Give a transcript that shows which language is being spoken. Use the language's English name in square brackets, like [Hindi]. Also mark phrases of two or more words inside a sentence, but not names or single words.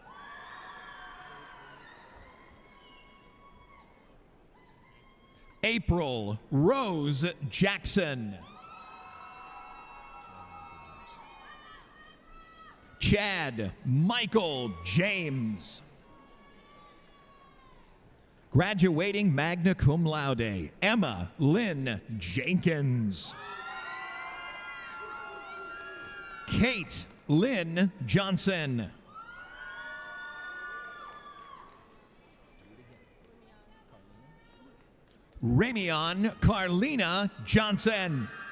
[English] April Rose Jackson. Chad Michael James. Graduating [Latin] magna cum laude, [English] Emma Lynn Jenkins. Kate Lynn Johnson. Ramion Carlina Johnson.